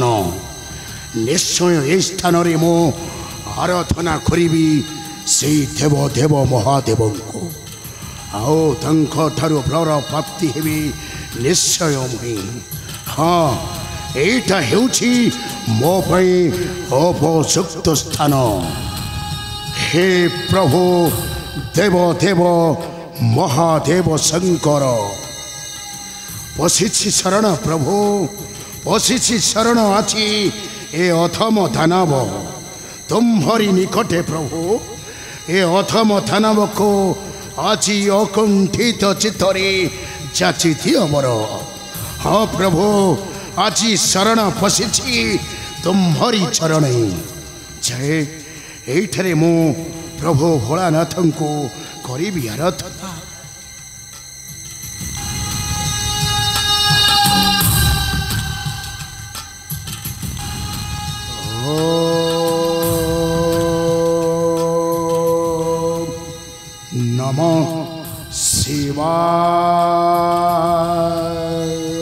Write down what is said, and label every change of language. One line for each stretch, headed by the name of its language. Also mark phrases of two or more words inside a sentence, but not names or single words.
Odia: ନିଶ୍ଚୟ ଏ ସ୍ଥାନରେ ମୁଁ ଆରାଧନା କରିବି ସେଇ ଦେବ ମହାଦେବଙ୍କୁ, ଆଉ ତାଙ୍କଠାରୁ ବର ପ୍ରାପ୍ତି ହେବି ନିଶ୍ଚୟ ମୁହିଁ। ହଁ, ଏଇଟା ହେଉଛି ମୋ ପାଇଁ ଉପଯୁକ୍ତ ସ୍ଥାନ। ହେ ପ୍ରଭୁ ଦେବ ମହାଦେବ ଶଙ୍କର, ପଶିଛି ଶରଣ ପ୍ରଭୁ, ପଶିଛି ଶରଣ ଆଛି ଏ ଅଧମ ଦାନବ ତୁମ୍ହାରୀ ନିକଟେ ପ୍ରଭୁ। ଏ ଅଧମ ଦାନବ କୁ ଆଜି ଅକୁଣ୍ଠିତ ଚିତ୍ତରେ ଯାଚି ଦିଅ ମୋର। ହଁ ପ୍ରଭୁ, ଆଜି ଶରଣ ପଶିଛି ତୁମ୍ହାରୀ ଚରଣ। ଜୟ ଏଠାରେ ମୁଁ ପ୍ରଭୁ ଭୋଳାନାଥ କୁ କରି ଆରାଧନା।
Sanskrit: नमः शिवाय।